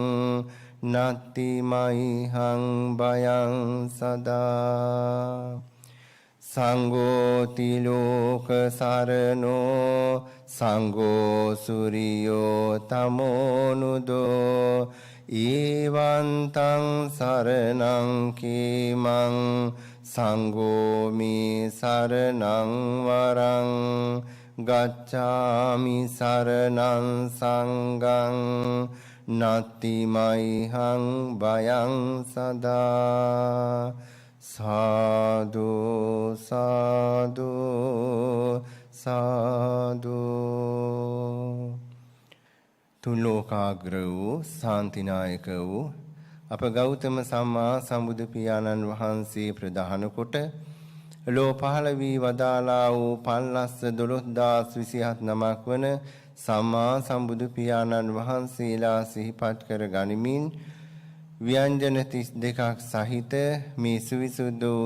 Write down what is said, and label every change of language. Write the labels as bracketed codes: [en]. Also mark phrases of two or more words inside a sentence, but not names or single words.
[pi] නත්තිමයිහං බයං සදා සංඝෝ තිලෝක සරණෝ සංඝෝ සුරියෝ තමෝනුදෝ ඒවන්තං සරණං කේමං සංඝෝ මේ සරණං වරං ගච්ඡාමි සරණං සංඝං නත්තිමයිහං බයං සදා [si] සාදු සාදු සාදු තුලෝකාග්‍ර වූ ශාන්තිනායක වූ අප ගෞතම සම්මා සම්බුදු පියාණන් වහන්සේ ප්‍රධාන කොට ලෝ පහළ වී වදාලා වූ 1,12,27 නමක් වන සම්මා සම්බුදු පියාණන් වහන්සේලා සිහිපත් කර ගනිමින් ව්‍යංජන 32ක් සහිත මේ සවිසුද්ධ වූ